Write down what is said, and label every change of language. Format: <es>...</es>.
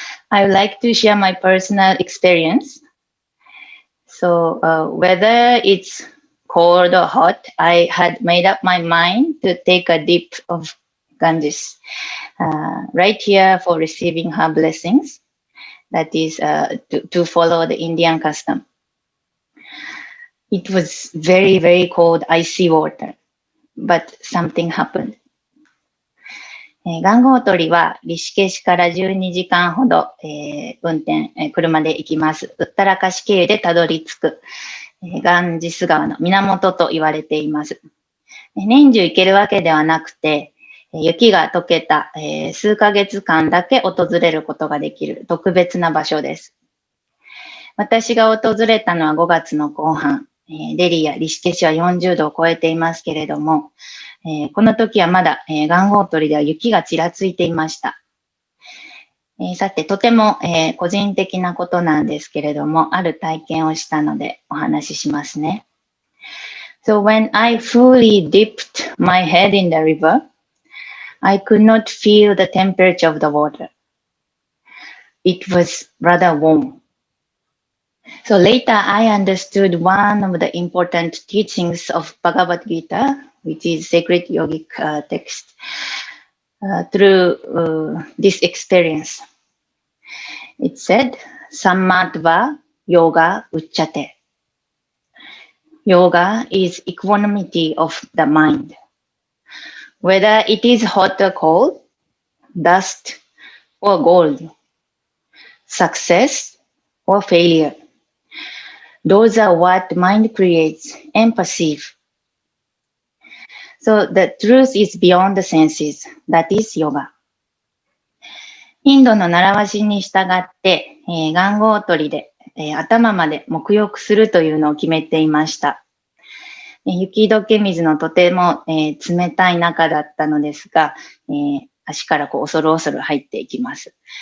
<en>I would like to share my personal experience. So whether it's cold or hot, I had made up my mind to take a dip of Ganges right here for receiving her blessings. That is to follow the Indian custom. It was very, very cold, icy water, but something happened.</en> <ja>ガンゴートリはリシケシから12時間ほど、運転、車で行きます。ウッタラカシ経由でたどり着く、ガンジス川の源と言われています。年中行けるわけではなくて、雪が溶けた、数ヶ月間だけ訪れることができる特別な場所です。私が訪れたのは5月の後半、デリーやリシケシは40度を超えていますけれども、この時はまだ、ガンゴートリでは雪がちらついていました。さて、とても、個人的なことなんですけれども、ある体験をしたのでお話ししますね。</ja> <en>So when I fully dipped my head in the river, I could not feel the temperature of the water. It was rather warm. So later I understood one of the important teachings of Bhagavad Gita, which is sacred yogic text, through this experience. It said,</en> <sa>Sammadva Yoga Uchate.</sa> <en>Yoga is equanimity of the mind. Whether it is hot or cold, dust or gold, success or failure. Those are what mind creates and perceives. So the truth is beyond the senses. That is yoga.</en> <ja>インドの習わしに従って、元号取りで、頭まで沐浴するというのを決めていました。雪解け水のとても、冷たい中だったのですが、足からこう恐る恐る入っていきます。</ja>